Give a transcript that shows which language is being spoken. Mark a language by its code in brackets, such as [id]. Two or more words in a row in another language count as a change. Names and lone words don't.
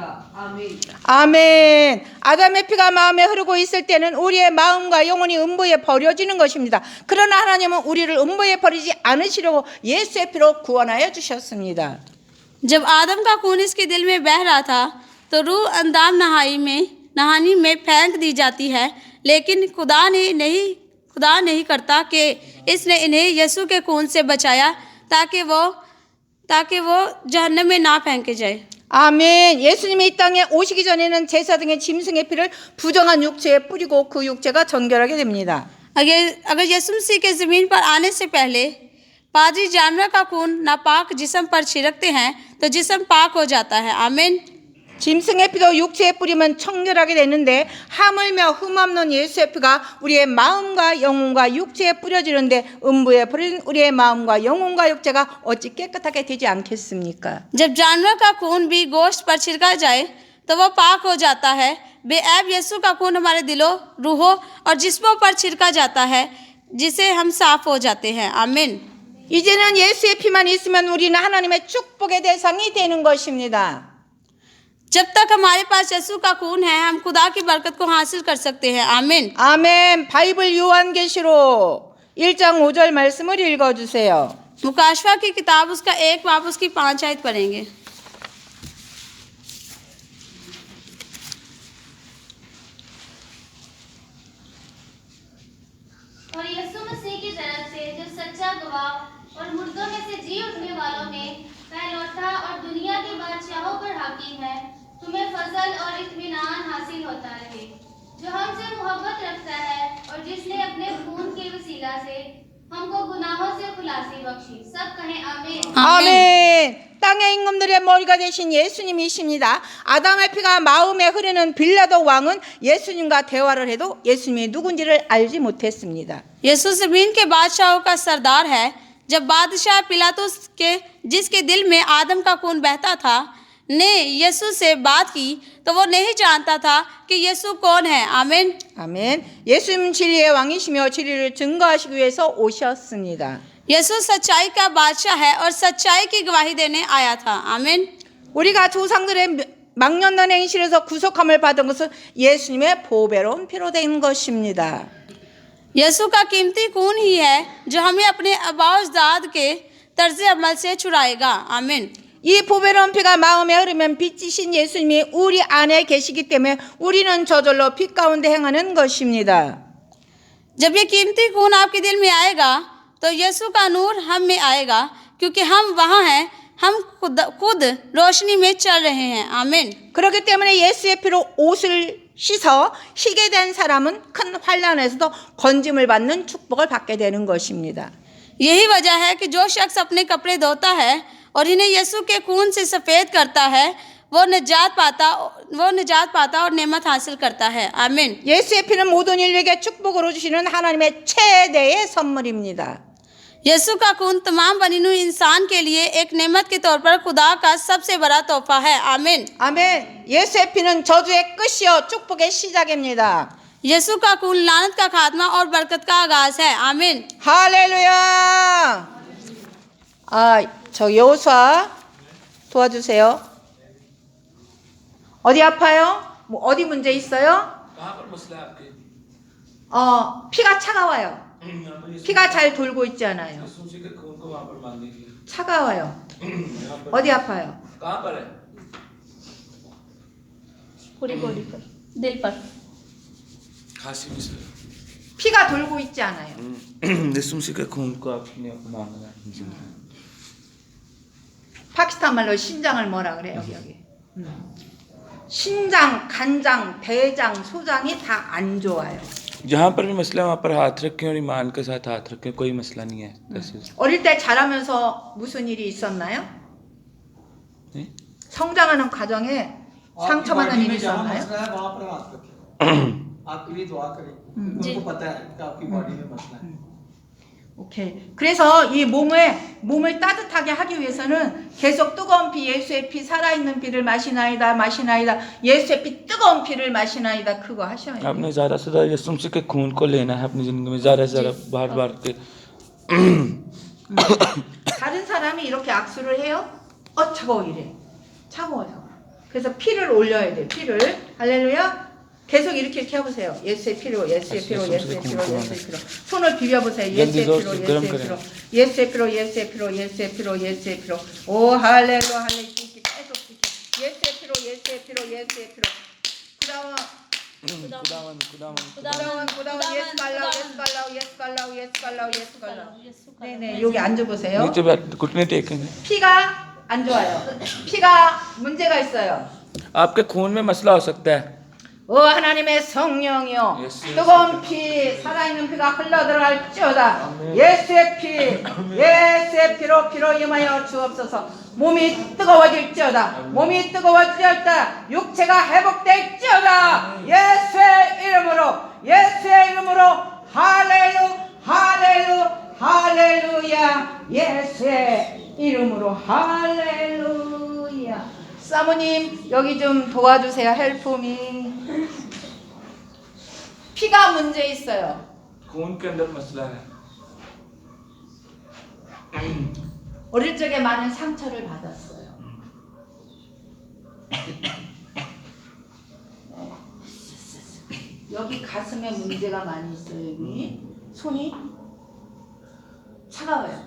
[ur] आमीन। [ko] 아멘. 아담의 피가 마음에 흐르고 있을 때는 우리의 마음과 영혼이 음부에 버려지는 것입니다. 그러나 하나님은 우리를 음부에 버리지 않으시려고 예수의 피로 구원하여 주셨습니다. [ur] جب آدم کا خون اس کے دل میں بہہ رہا تھا تو روح اندام نہانی میں پھینک دی جاتی ہے، لیکن خدا نہیں کرتا کہ اس نے انہیں یسوع کے خون سے بچایا تاکہ وہ جہنم میں نہ پھینکے جائے. [ko] 아멘. 예수님이 이 땅에 오시기 전에는 제사 등의 짐승의 피를 부정한 육체에 뿌리고 그 육체가 정결하게 됩니다. [ur] اگر یسوع مسیح کے زمین پر آنے سے پہلے پادری جانور کا خون ناپاک جسم پر چھڑکتے ہیں تو جسم پاک ہو جاتا ہے. आमीन। [ko] 짐승의 피도 육체에 뿌리면 청결하게 되는데 하물며 흠없는 예수의 피가 우리의 마음과 영혼과 육체에 뿌려지는데 음부에 버린 우리의 마음과 영혼과 육체가 어찌 깨끗하게 되지 않겠습니까? [ur] جب جانور کا خون بھی گوشت پر چھڑکا جائے تو وہ پاک ہو جاتا ہے، بےعیب یسوع کا خون ہمارے دلوں، روحوں اور جسموں پر چھڑکا جاتا ہے جس سے ہم صاف ہو جاتے ہیں. आमीन। [ko] 이제는 예수의 피만 있으면 우리는 하나님의 축복의 대상이 되는 것입니다. [ur] جب تک ہمارے پاس یسوع کا خون ہے ہم خدا کی برکت کو حاصل کر سکتے ہیں. आमीन। [ko] 아멘. 바이블 요한계시록 1장 5절 말씀을 읽어주세요. [ur] مکاشفہ کی کتاب اس کا 1 باب اس کی 5 آیت پڑھیں گے. اور یسوع مسیح کی طرف سے جو سچا گواہ اور مردوں میں سے جی اٹھنے والوں میں پہلوٹھا اور دنیا کے بادشاہوں پر حاکم ہے، تمہیں فضل اور اطمینان حاصل ہوتا رہے، جو ہم سے محبت رکھتا ہے اور جس نے اپنے خون کے وسیلہ سے ہم کو گناہوں سے خلاصی بخشی. سب کہیں آمین. [ko] 아멘. 땅의 임금들의 머리가 되신 예수님이십니다. 아담의 피가 마음에 흐르는 빌라도 왕은 예수님과 대화를 해도 예수님이 누군지를 알지 못했습니다. [ur] یسوع زمین کے بادشاہوں کا سردار ہے۔ جب بادشاہ پیلاطس کے جس کے دل میں آدم کا خون بہتا تھا نے یسوع سے بات کی تو وہ نہیں جانتا تھا کہ یسوع کون ہے. आमीन। [ko] 아멘. 예수님 진리의 왕이시며 진리를 증거하시기 위해서 오셨습니다. [ur] یسوع سچائی کا بادشاہ ہے اور سچائی کی گواہی دینے آیا تھا. आमीन। [ko] 우리가 조상들의 망년단 행실에서 구속함을 받은 것은 예수님의 보배로운 피로 된 것입니다. [ur] یسوع کا قیمتی خون ہی ہے جو ہمیں اپنے آباؤاجداد کے طرز عمل سے چھڑائے گا. आमीन। [ko] 이 보배로운 피가 마음에 흐르면 빛이신 예수님이 우리 안에 계시기 때문에 우리는 저절로 빛 가운데 행하는 것입니다. [ur] جب یہ قیمتی خون آپ کے دل میں آئے گا تو یسوع کا نور ہم میں آئے گا، کیونکہ ہم وہاں ہیں، ہم خود روشنی میں چل رہے ہیں. आमीन। [ko] 그렇기 때문에 예수의 피로 옷을 씻어 희게 된 사람은 큰 환난에서도 건짐을 받는 축복을 받게 되는 것입니다. [ur] یہی وجہ ہے کہ جو شخص اپنے کپڑے دھوتا ہے اور انہیں یسوع کے خون سے سفید کرتا ہے، وہ نجات پاتا اور نعمت حاصل کرتا ہے. आमीन। [ko] 예수의 피는 모든 인류에게 축복으로 주시는 하나님의 최대의 선물입니다. [ur] یسوع کا خون تمام بنی ہوئی انسان کے لیے ایک نعمت کے طور پر خدا کا سب سے بڑا تحفہ ہے. आमीन। [ko] 아멘. 예수의 피는 저주의 끝이요 축복의 시작입니다. [ur] یسوع کا خون لعنت کا خاتمہ اور برکت کا آغاز ہے. आमीन। [ko] 할렐루야. 저 여호수아 도와주세요. 어디 아파요? 뭐 어디 문제 있어요? [ur] کہاں پر مسئلہ ہے آپ کے? [ko] 피가 차가워요. [ur] یہاں پر [ko] 피가 잘 돌고 있지 않아요. [ur] یسوع مسیح کے خون کو وہاں پر مان لیجیے. [ko] 차가워요. [ur] یہاں پر [ko] 어디 아파요? [ur] کہاں پر ہے? پوری باڈی پر، دل پر. کھانسی میں سے. [ko] 피가 돌고 있지 않아요. [ur] یسوع مسیح کے خون کو آپ نے مانگنا ہے. [ko] 파키스탄 말로 심장을 뭐라 그래요, 여기? 신장, 간장, 대장, 소장이 다 안 좋아요. [ur] جہاں پر بھی مسئلہ ہے وہاں پر ہاتھ رکھیں اور ایمان کے ساتھ ہاتھ رکھیں، کوئی مسئلہ نہیں ہے. [ko] 어릴 때 자라면서 무슨 일이 있었나요? [ur] नहीं? [ko] 성장하는 과정에 상처받는 일이 있었나요? [ur] وہاں پر ہاتھ رکھیں، آپ کے لیے دعا کریں، ان کو پتا ہے کہ آپ کی باڈی میں مسئلہ ہے. [ko] 오케이. 그래서 이 몸을 따뜻하게 하기 위해서는 계속 뜨거운 피, 예수의 피, 살아있는 피를 마시나이다, 마시나이다, 예수의 피, 뜨거운 피를 마시나이다, 그거 하셔야 돼요. [ur] آپ نے زیادہ سے زیادہ یسوع مسیح کے خون کو لینا ہے اپنی زندگی میں، زیادہ سے زیادہ بار بار کے. [ko] 다른 사람이 이렇게 악수를 해요? 차가워 이래. 차가워서. 그래서 피를 올려야 돼요. 피를. 할렐루야. 계속 이렇게 해보세요. 예수의 피로, 예수의 피로, 예수의 피로, 예수의 피로. 손을 비벼보세요. 예수의 피로, 예수의 피로, 예수의 피로, 예수의 피로, 예수의 피로, 예수의 피로. 오 할렐루야, 할렐루야. 계속 예수의 피로, 예수의 피로, 예수의 피로. [ur] خداوند، یسوع کا لہو، یسوع کا لہو، یسوع کا لہو، یسوع کا لہو، یسوع کا لہو. [ko] 네네, 여기 앉아보세요. [ur] نیچے بیٹھ گھٹنے ٹیکیں گے. [ko] 피가 안 좋아요. 피가 문제가 있어요. [ur] آپ کے خون میں مسئلہ ہو سکتا ہے. [ko] 하나님의 성령이여, 뜨거운 피, 살아있는 피가 흘러들어갈지어다. 예수의 피로 임하여 주옵소서. 몸이 뜨거워질지어다. 몸이 뜨거워질지어다. 육체가 회복될지어다. 예수의 이름으로 할렐루야. 예수의 이름으로 할렐루야. 사모님 여기 좀 도와주세요. [en] help me. [ko] 피가 문제 있어요. [ur] خون کے اندر مسئلہ ہے. [ko] 어릴 적에 많은 상처를 받았어요. 여기 가슴에 문제가 많이 있어요. 여기 손이 차가워요.